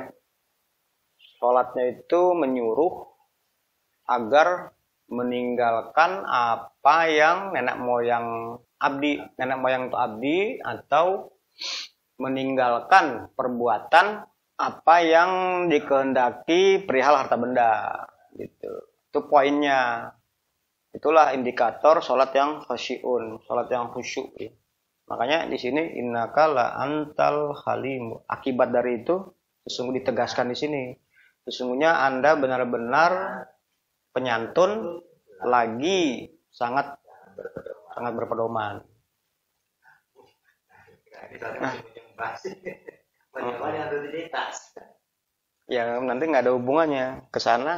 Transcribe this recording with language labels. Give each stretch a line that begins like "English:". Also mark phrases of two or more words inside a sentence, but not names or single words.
Indonesian: Sholatnya itu menyuruh agar meninggalkan apa yang nenek moyang itu abdi, atau meninggalkan perbuatan apa yang dikehendaki perihal harta benda gitu. Itu poinnya. Itulah indikator sholat yang khasyiun, sholat yang khusyuk ya. Makanya di sini
Arabic: إنك لأنت الحليم.
Indonesian: Akibat dari itu sesungguhnya ditegaskan di sini. Sesungguhnya Anda benar-benar penyantun lagi sangat berpedoman. Ya nanti nggak ada hubungannya ke sana.